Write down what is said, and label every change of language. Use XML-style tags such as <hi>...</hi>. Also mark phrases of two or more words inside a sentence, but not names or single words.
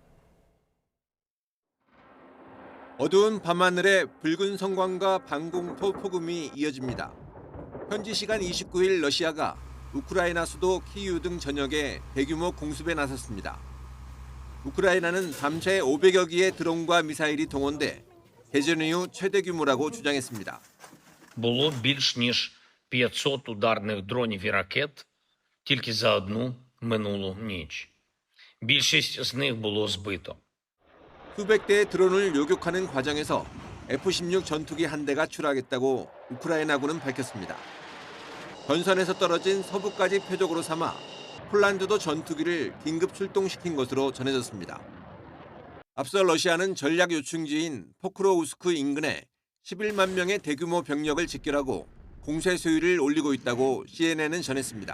<ko>어두운 밤하늘에 붉은 성광과 방공포 폭음이 이어집니다. 현지 시간 29일 러시아가 우크라이나 수도 키이우 등 전역에 대규모 공습에 나섰습니다. 우크라이나는 밤새 500여 기의 드론과 미사일이 동원돼 개전 이후 최대 규모라고 주장했습니다.</ko> <uk>Було більш ніж 500 ударних дронів і ракет тільки за одну минулу ніч. Більшість з них було збито.</uk> <ko>수백 대의 드론을 요격하는 과정에서 F-16 전투기 한 대가 추락했다고 우크라이나군은 밝혔습니다. 전선에서 떨어진 서부까지 표적으로 삼아 폴란드도 전투기를 긴급 출동시킨 것으로 전해졌습니다. 앞서 러시아는 전략 요충지인 포크로우스크 인근에 11만 명의 대규모 병력을 집결하고 공세 수위를 올리고 있다고 CNN은 전했습니다.</ko>